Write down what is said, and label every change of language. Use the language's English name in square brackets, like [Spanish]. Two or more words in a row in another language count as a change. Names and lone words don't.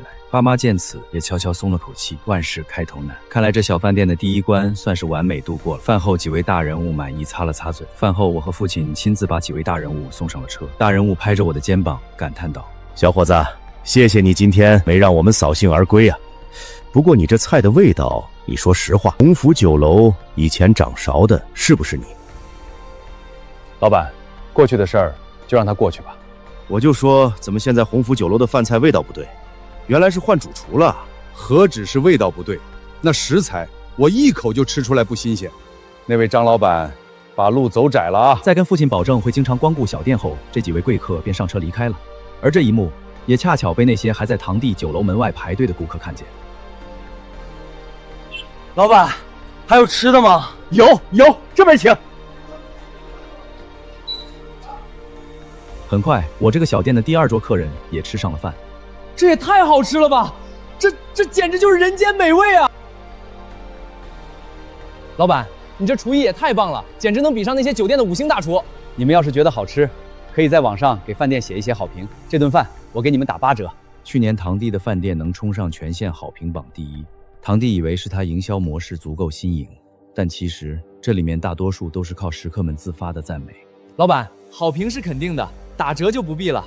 [Chinese] 爸媽見此也悄悄鬆了口氣，萬事開頭難，看來這小飯店的第1關算是完美度過了。飯後幾位大人物滿意擦了擦嘴。飯後我和父親親自把幾位大人物送上了車。大人物拍着我的肩膀感嘆道： 小伙子，謝謝你今天沒讓我們掃興而歸啊。不過你這菜的味道，你說實話，鴻福酒樓以前掌勺的是不是你？老闆，過去的事兒就讓它過去吧。我就說怎麼現在鴻福酒楼的飯菜味道不对，原來是換主廚了。何止是味道不对，那食材我一口就吃出來不新鮮。那位张老闆，把路走窄了啊！在跟父親保證會經常光顧小店後，這幾位貴客便上車離開了。而這一幕也恰巧被那些還在堂弟酒樓門外排隊的顧客看見。老闆，還有吃的嗎？有，這邊請。很快，我这個小店的第2桌客人也吃上了飯。這也太好吃了吧！這簡直就是人間美味啊！老板，你這廚藝也太棒了，簡直能比上那些酒店的5星大廚。你们要是觉得好吃，可以在网上给饭店寫一些好評，這頓飯我給你們打8折。去年堂弟的飯店能衝上全縣好評榜第1，堂弟以為是他營銷模式足夠新穎，但其實這裡面大多數都是靠食客們自發的讚美。老板，好評是肯定的，打折就不必了。